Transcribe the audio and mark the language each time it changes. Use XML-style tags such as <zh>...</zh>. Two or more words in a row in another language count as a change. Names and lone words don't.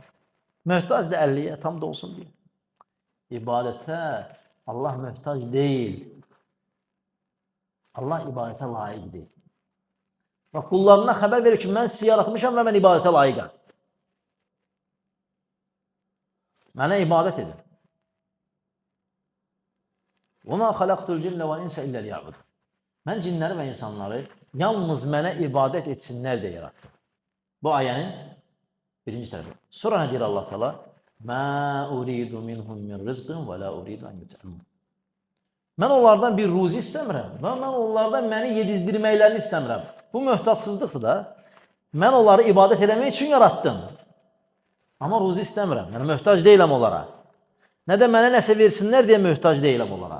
<az>Möhtac da 50-yə tam da olsun deyə. İbadətə Allah möhtac deyil. Allah ibadətə layiqdir. Bax, qullarına xəbər verir ki, mən sizi yaratmışam və mən ibadətə layiqəm. Mənə ibadət edin.</az> <ar>وَمَا خَلَقْتُ الْجِنَّ وَالْاِنْسَ اِلَّا لِيَعْبُدُ.</ar> <az>Mən cinləri və insanları yalnız mənə ibadət etsinlər deyə yarattım. Bu ayənin birinci tərəfi. Sonra nə deyir Allah Teala?</az> <ar>مَا أُرِيدُ مِنْهُمْ مِنْ رِزْقٍ وَلَا أُرِيدُ أَنْ يُطْعِمُونَ.</ar> <az>Mən onlardan bir ruzi istəmirəm və mən onlardan məni yedizdirməklərini istəmirəm. Bu möhtacsızlıqdır da. Mən onları ibadət eləmək üçün yarattım. Amma ruzi istəmirəm. Yəni, möhtac deyiləm onlara. Nə də mənə nəsə versinlər deyə möhtac deyiləm onlara.</az>